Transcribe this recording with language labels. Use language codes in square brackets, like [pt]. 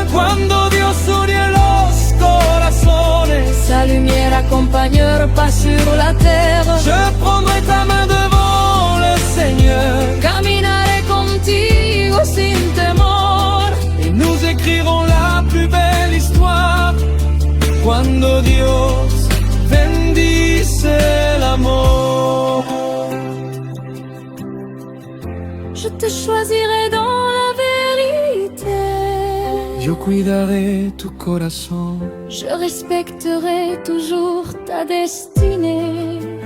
[es] Cuando Dios une los corazones, [fr] Sa lumière accompagne le pas sur la terre. je prendrai ta main devant le Seigneur, [es] Caminaré contigo sin temor. [fr] et nous écrirons la plus belle histoire. [es] Cuando Dios bendice el amor. [fr] Je te choisirai dans la vérité. [es] Yo cuidaré tu corazón, [fr] Je respecterai toujours ta destinée.